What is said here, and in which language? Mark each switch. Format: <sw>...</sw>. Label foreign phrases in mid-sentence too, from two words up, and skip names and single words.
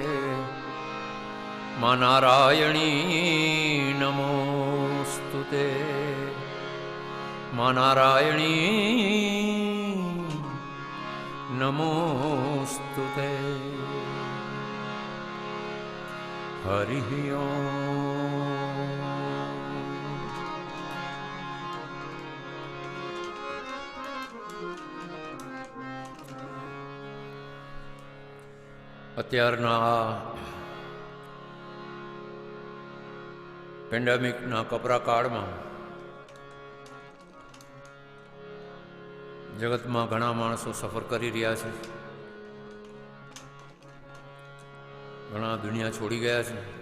<sa>मां नारायणी नमोस्तुते, मां नारायणी नमोस्तुते। हरि ओम।</sa> <gu>અત્યારના પેન્ડેમિકના કપરા કાળમાં જગતમાં ઘણા માણસો સફર કરી રહ્યા છે, ઘણા દુનિયા છોડી ગયા છે।</gu>